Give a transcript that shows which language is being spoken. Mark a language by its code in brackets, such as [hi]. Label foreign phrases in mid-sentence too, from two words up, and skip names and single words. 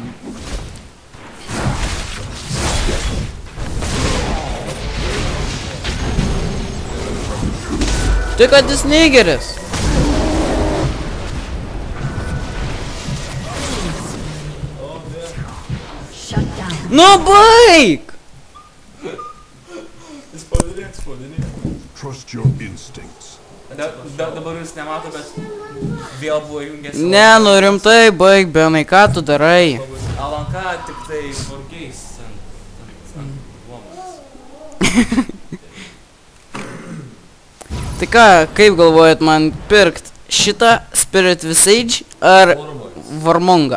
[lt] Tai kad jis negeris. Nu baik! [en] Trust your instincts. [lt] Dabar jūs nemato, bet vėl buvo jungęs. Ne, nu rimtai, baik, Benai, ką tu darai? Alanka tik tai forkiais ant lomas. Tai ką, kaip galvojat man pirkt šitą Spirit Visage ar Varmongą?